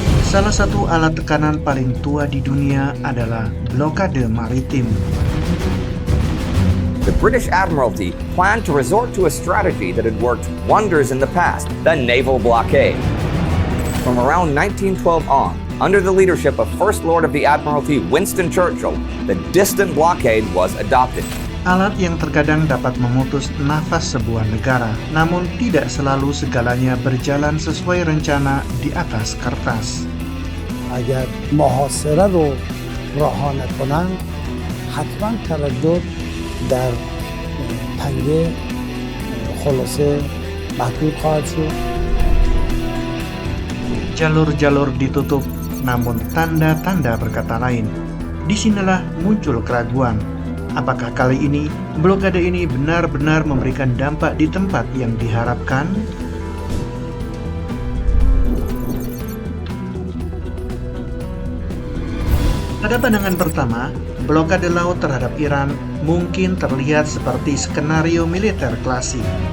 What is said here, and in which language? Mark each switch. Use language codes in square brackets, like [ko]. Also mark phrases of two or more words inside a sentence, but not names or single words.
[id] Salah satu alat tekanan paling tua di dunia adalah blokade maritim. [en] The British Admiralty planned to resort to a strategy that had worked wonders in the past, the naval blockade. From around 1912 on, under the leadership of First Lord of the Admiralty Winston Churchill, the distant blockade was adopted. [id] Alat yang terkadang dapat memutus nafas sebuah negara, namun tidak selalu segalanya berjalan sesuai rencana di atas kertas. [fa] اگر محاصره رو رها نکنند حتما تردد در تنگه خلاصه محدود خواهد شد. [id] Jalur-jalur ditutup, namun tanda-tanda berkata lain. Disinilah muncul keraguan. Apakah kali ini blokade ini benar-benar memberikan dampak di tempat yang diharapkan? Pada pandangan pertama, blokade laut terhadap Iran mungkin terlihat seperti skenario militer klasik.